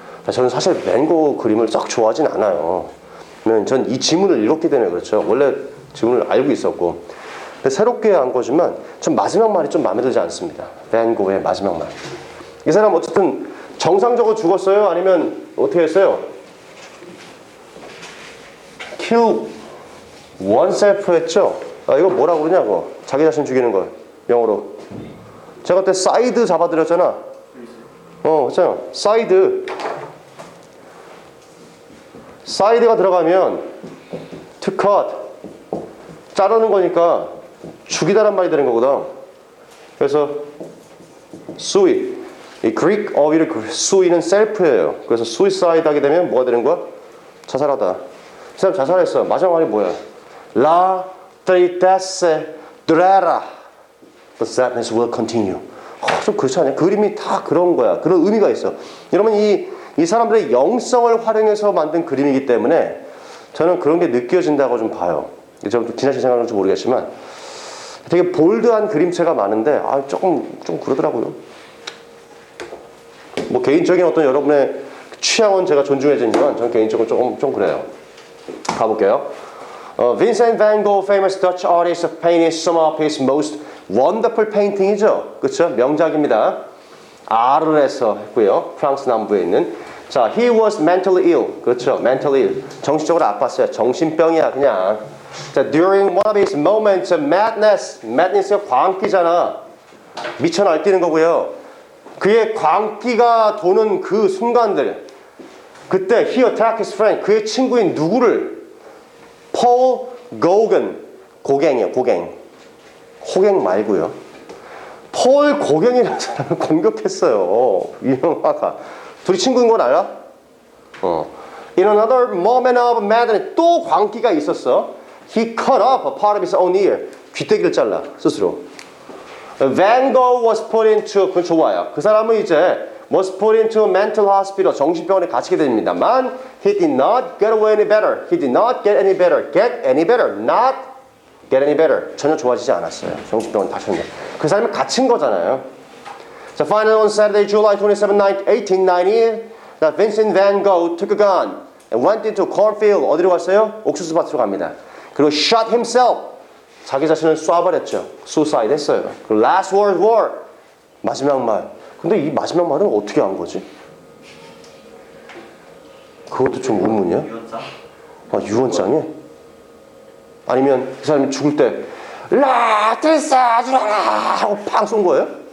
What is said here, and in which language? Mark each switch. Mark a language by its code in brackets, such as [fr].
[ko] 저는 사실 밴 고어 그림을 썩 좋아하진 않아요. 전 이 지문을 읽었기 때문에 그렇죠. 원래 지문을 알고 있었고, 새롭게 한 거지만 전 마지막 말이 좀 마음에 들지 않습니다. 밴 고어의 마지막 말. 이 사람 어쨌든 정상적으로 죽었어요? 아니면 어떻게 했어요? [en] kill oneself 했죠? [ko] 아, 이거 뭐라고 그러냐고. 자기 자신 죽이는 거. 영어로. 제가 그때 사이드 잡아드렸잖아. 그렇잖아. 사이드. 사이드가 들어가면 to cut. 자르는 거니까 죽이다란 말이 되는 거거든. 그래서 suicide. 이 그릭 어휘를 수이는 셀프예요. 그래서 suicide 하게 되면 뭐가 되는 거야? 자살하다. 이 사람 자살했어. 마지막 말이 뭐야? [fr] La tristesse durera. [en] The sadness will continue. [ko] 좀 그렇지 않아요? 그림이 다 그런 거야. 그런 의미가 있어. 여러분 이 사람들의 영성을 활용해서 만든 그림이기 때문에 저는 그런 게 느껴진다고 좀 봐요. 좀 지나친 생각은 좀 모르겠지만 되게 볼드한 그림체가 많은데 조금 좀 그러더라고요. 뭐 개인적인 어떤 여러분의 취향은 제가 존중해지지만 저는 개인적으로 좀 그래요. 가볼게요. [en] Vincent van Gogh, famous Dutch artist of painting, some of his most wonderful painting이죠. [ko] 그렇죠? 명작입니다. 아르에서 했고요. 프랑스 남부에 있는. [en] 자, he was mentally ill. [ko] 그렇죠? [en] mentally ill. [ko] 정신적으로 아팠어요. 정신병이야 그냥. [en] 자, during one of his moments of madness. [ko] madness가 광기잖아. 미쳐 날뛰는 거고요. 그의 광기가 도는 그 순간들. [en] 그때 he attacked his friend. [ko] 그의 친구인 누구를? Paul Gauguin. 고갱이요. 고갱. 호갱 말고요. 폴 고갱이라는 사람을 공격했어요. 유명 화가. 둘이 친구인 건 알아? [en] In another moment of madness. [ko] 또 광기가 있었어. [en] He cut off a part of his own ear. [ko] 귀때기를 잘라. 스스로. [en] Van Gogh was put into. [ko] 그건 좋아요. 그 사람은 이제 [en] was put into a mental hospital. [ko] 정신병원에 갇히게 됩니다만 [en] he did not get away any better. He did not get any better. Get any better. Not get any better. [ko] 전혀 좋아지지 않았어요. 정신병원 다쳤네. 그 사람이 갇힌 거잖아요. [en] So finally on Saturday, July 27, 1890, that Vincent van Gogh took a gun and went into a cornfield. [ko] 어디로 갔어요? 옥수수 밭으로 갑니다. [en] 그리고 shot himself. [ko] 자기 자신을 쏴버렸죠. suicide 했어요. 그 [en] last world war. [ko] 마지막 말. 근데 이 마지막 말은 어떻게 한 거지? 그것도 좀 의문이야. 유언장? 유언장에? 아니면 그 사람이 죽을 때 라트사 주라라 하고 팡 쏜 거예요?